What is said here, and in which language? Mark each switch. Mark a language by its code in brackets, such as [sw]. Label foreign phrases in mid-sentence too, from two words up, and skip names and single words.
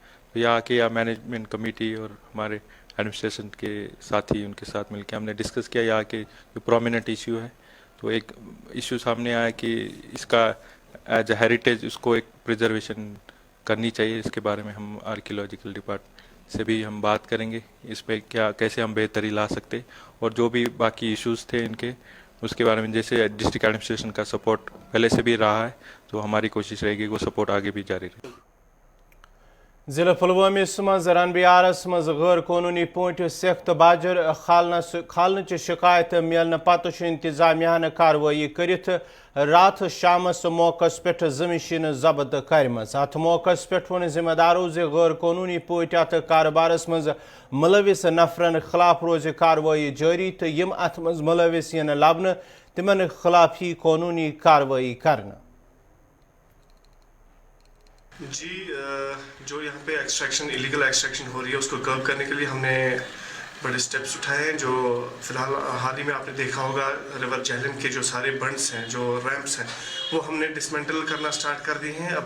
[ur] تو یہاں کے [en] management committee [ur] اور ہمارے ایڈمنسٹریشن کے ساتھی ان کے ساتھ مل کے ہم نے ڈسکس کیا یہاں کے جو [en] prominent issue [ur] ہے، تو ایک ایشو سامنے آیا کہ اس کا [en] as a heritage [ur] اس کو ایک پریزرویشن کرنی چاہیے۔ اس کے بارے میں ہم [en] archaeological department [ur] سے بھی ہم بات کریں گے، اس پہ کیسے ہم بہتری لا سکتے، اور جو بھی باقی ایشوز تھے ان کے اس کے بارے میں جیسے [en] district administration [ur] کا سپورٹ پہلے سے بھی رہا ہے، تو ہماری کوشش رہے گی وہ سپورٹ آگے بھی جاری رہے۔ [ks] ضلع پلوامس مز رنبیارس مز غیر قانونی پٲٹھۍ سیٚکھ باجر کھالنٕچ شکایت ملنہ پتہٕ چھُ انتظامیہ کاروٲیی کٔرِتھ رات شامس موقع پٮ۪ٹھ زٕ مشیٖنہٕ ضبط کرِمژ۔ اتھ موقع پٮ۪ٹھ ووٚن ذمہ دارو زِ غیر قانونی پٲٹھۍ اتھ کاربارس منٛز ملوث نفرن خلاف روزِ کاروٲیی جٲری تہٕ یِم اتھ منٛز ملوث یِنہٕ لبنہٕ تِمن خلاف یی قانونی کاروٲیی کرنہٕ۔ [ur] جی جو یہاں پہ [en] extraction illegal extraction [ur] ہو رہی ہے اس کو کرب کرنے کے لیے ہم نے بڑے سٹیپس اٹھائے ہیں۔ جو فی الحال حال ہی میں آپ نے دیکھا ہوگا ریور جہلم کے جو سارے بنڈس ہیں، جو ریمپس ہیں، وہ ہم نے ڈسمنٹل کرنا سٹارٹ کر دی ہیں۔